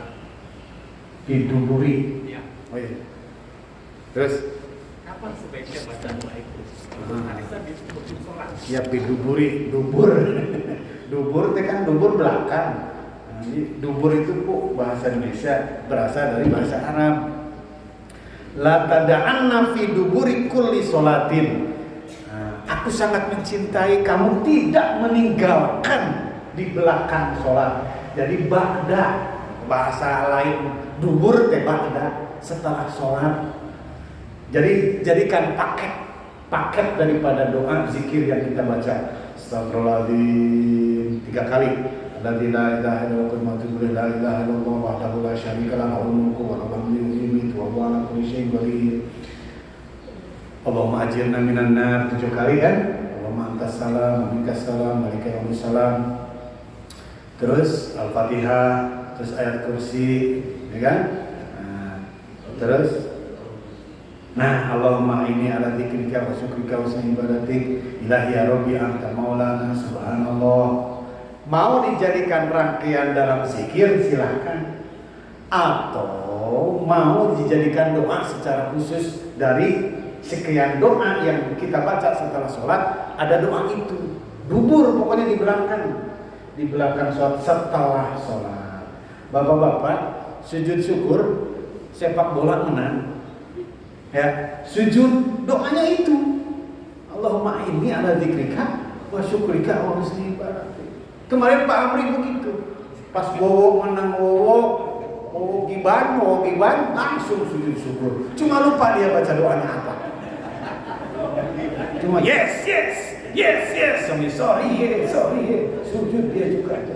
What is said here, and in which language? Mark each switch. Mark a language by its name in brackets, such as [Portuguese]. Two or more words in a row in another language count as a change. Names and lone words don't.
[Indonesian] Diduburi. Ya. Oh iya. Terus? Kapan sebaiknya baca doa itu? Hadisnya di penghujung sholat. Ya diduburi, dubur. Dubur itu kan dubur belakang. Nah, ini dubur itu Bu bahasa Indonesia berasal dari bahasa Arab. [Arabic] لا تدعن في دبر كل صلاة. [Indonesian] Aku sangat mencintai kamu tidak meninggalkan di belakang sholat. Jadi ba'da, bahasa lain dubur teh ba'da, setelah sholat. Jadi jadikan paket daripada doa zikir yang kita baca. Astagfirullahaladzim 3 kali. [Arabic] لا إله إلا الله لا إله إلا الله وحده لا شريك له له الملك وله الحمد وهو على كل شيء قدير. اللهم أجرنا من النار [Indonesian] 7 kali kan. [Arabic] اللهم أنت السلام ومنك السلام وعليك السلام. [Indonesian] Terus Al-Fatihah, terus ayat kursi, ya kan? [Arabic] Terus اللهم إني على ذكرك وشكرك وحسن عبادتك. إلهي يا ربي أنت مولانا سبحان الله. [Indonesian] Mau dijadikan rangkaian dalam zikir silahkan. Atau mau dijadikan doa secara khusus dari sekian doa yang kita baca setelah sholat, ada doa itu dubur pokoknya di belakang sholat setelah sholat. Bapak-bapak sujud syukur sepak bola menang ya, sujud doanya itu [Arabic] اللهم إني على ذكرك وشكرك وحسن عبادتك. [Indonesian] Kemarin Pak Amri begitu. Pas wowo menang wowo giban langsung sujud syukur. Cuma lupa dia baca doanya apa. Cuma [English] yes, sorry, [Indonesian] sujud dia juga aja.